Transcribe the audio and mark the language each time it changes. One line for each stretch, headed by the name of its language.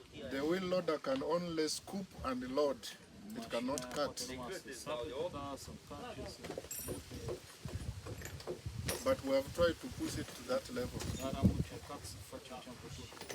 English: The wheel loader can only scoop and load. It cannot cut.
Romanian: Numai să sape, să încarce,
English: But we have tried to push it to that level.
Romanian: dar am încercat să facem ce am putut.